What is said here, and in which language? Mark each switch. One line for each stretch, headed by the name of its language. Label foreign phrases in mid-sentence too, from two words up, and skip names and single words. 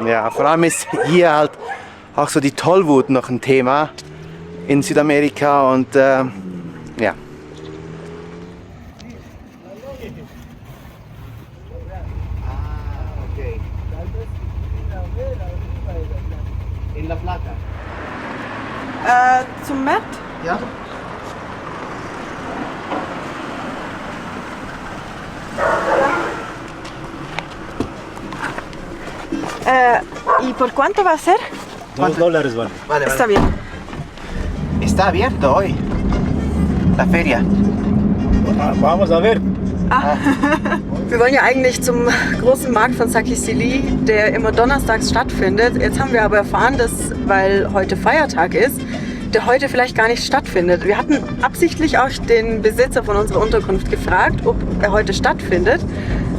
German: Ja, vor allem ist hier halt auch so die Tollwut noch ein Thema in Südamerika und ja. In La Plata. Zum Matt? Ja.
Spanish: ¿Y por cuánto va a ser? $2 vale. Vale, Está vale. bien. Está abierto hoy. La feria. Vamos a ver.
German: Wir wollen ja eigentlich zum großen Markt von Saquicili, der immer donnerstags stattfindet. Jetzt haben wir aber erfahren, dass, weil heute Feiertag ist, der heute vielleicht gar nicht stattfindet. Wir hatten absichtlich auch den Besitzer von unserer Unterkunft gefragt, ob er heute stattfindet.